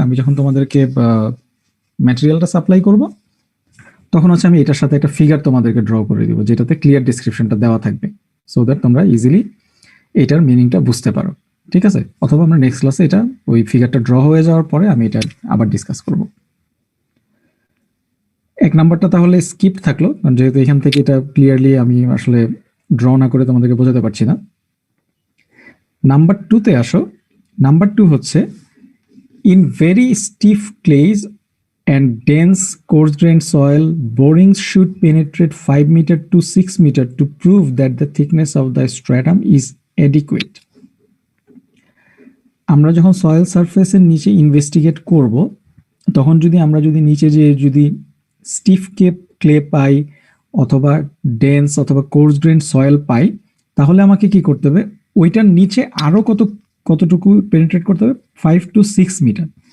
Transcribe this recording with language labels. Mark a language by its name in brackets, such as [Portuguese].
[Bangla] আমি যখন তোমাদেরকে ম্যাটেরিয়ালটা সাপ্লাই করব তখন হচ্ছে আমি এটার সাথে একটা ফিগার তোমাদেরকে ড্র করে দিব, যেটাতে ক্লিয়ার ডেসক্রিপশনটা দেওয়া থাকবে, সো দ্যাট তোমরা ইজিলি এটার মিনিংটা বুঝতে পারো, ঠিক আছে। অথবা আমরা নেক্সট ক্লাসে এটা ওই ফিগারটা ড্র হয়ে যাওয়ার পরে আমি এটা আবার ডিসকাস করব। 1 নাম্বারটা তাহলে স্কিপ থাকলো, কারণ যেহেতু এখান থেকে এটা ক্লিয়ারলি আমি আসলে ড্র না করে তোমাদেরকে বোঝাতে পারছি না। নাম্বার 2 তে আসো। নাম্বার 2 হচ্ছে [English] In very stiff clays and dense coarse grained soil, borings should penetrate 5 meter to 6 meter to prove that the thickness of the stratum is adequate। [Bangla] আমরা যখন সয়েল সারফেসের নিচে ইনভেস্টিগেট করব তখন আমরা যদি নিচে যে যদি স্টিফ ক্লে পাই অথবা ডেন্স অথবা কোর্স গ্রেন সয়েল পাই, তাহলে আমাকে কি করতে হবে, ওইটার নিচে আরো কতটুকু পেনিট্রেট করতে হবে, 5 to 6 মিটার।